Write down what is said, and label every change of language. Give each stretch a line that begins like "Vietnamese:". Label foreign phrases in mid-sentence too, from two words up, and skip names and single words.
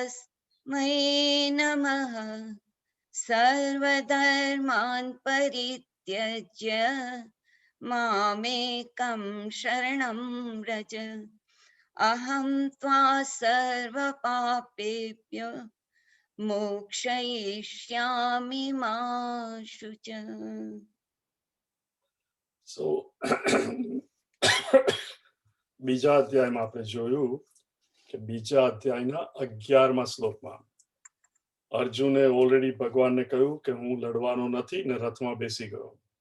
Sanskrit: तस्मै नमः सर्वधर्मान् परित्यज्य परित्यज्य मामेकं शरणं व्रज अहं त्वा सर्वपापेभ्यो मोक्षयिष्यामि मा शुच.
Gujarati: સો બીજા અધ્યાયમાં આપણે જોયું કે બીજા અધ્યાયના 11મા શ્લોકમાં અર્જુને ઓલરેડી ભગવાનને કહ્યું કે હું લડવાનો નથી ને રથમાં બેસી ગયો.